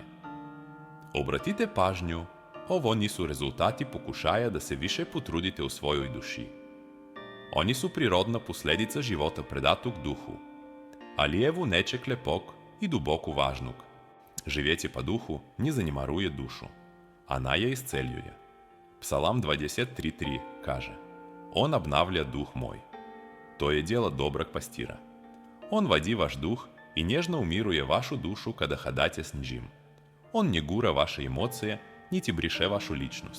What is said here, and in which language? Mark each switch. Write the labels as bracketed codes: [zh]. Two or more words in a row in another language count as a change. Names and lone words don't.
[sr] Obratite pažnju, ovo nisu rezultati pokušaja da se više potrudite u svojoj duši. Oni su prirodna posledica života predatog duhu, ali evo nečeg lepog i duboko važnog. Živjeti pa duhu не занимарuje душу, она je isceljuje. Psalam 23.3 kaže: On obnavlja duh moj. To je djela dobrog pastira. On vadi vaš duh i nježno umiruje vašu dušu kada hadate s njim. On ne gura vaše emocije, niti briše vašu ličnost.